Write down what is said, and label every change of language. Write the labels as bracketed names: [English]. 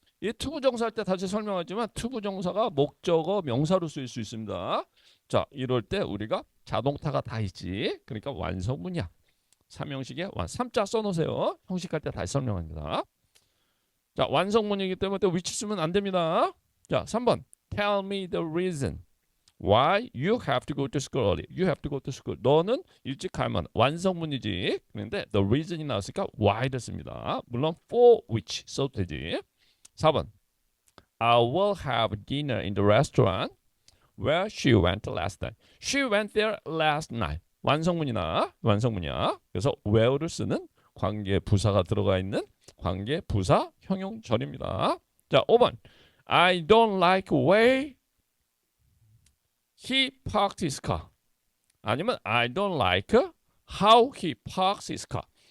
[Korean] 이 투부정사 할 때 다시 설명하지만 투부정사가 목적어 명사로 쓰일 수 있습니다. 자, 이럴 때 우리가 자동타가 다 있지. 그러니까 완성문이야. 삼형식에 3자 써놓으세요. 형식할 때 다시 설명합니다. 자, 완성문이기 때문에 또 위치 쓰면 안 됩니다. 자, 3번 [English] Tell me the reason why you have to go to school early. You have to go to school. [Korean] 너는 일찍 가면 완성문이지. 그런데 the reason이 나왔으니까 why를 씁니다. 물론 for which 써도 되지. [English] 4번 I will have dinner in the restaurant where she went last night. She went there last night. [Korean] 완성문이야. 그래서 where를 쓰는 관계 부사가 들어가 있는 관계 부사 형용절입니다. 자, 5번 [English] I don't like way he parked his car. [Korean] 아니면 [English] I don't like how he parks his car.